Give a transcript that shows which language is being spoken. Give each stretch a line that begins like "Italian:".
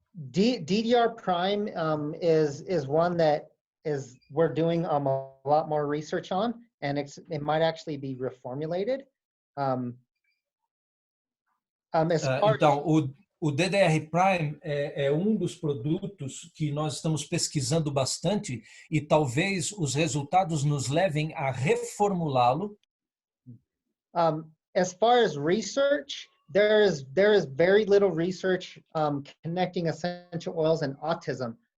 English: DDR Prime is one that we're doing a lot more research on, and it might actually be reformulated.
Portuguese: Então, o DDR Prime é dos produtos que nós estamos pesquisando bastante e talvez os resultados nos levem a reformulá-lo.
English: As far as research, there is very little research connecting essential oils and autism.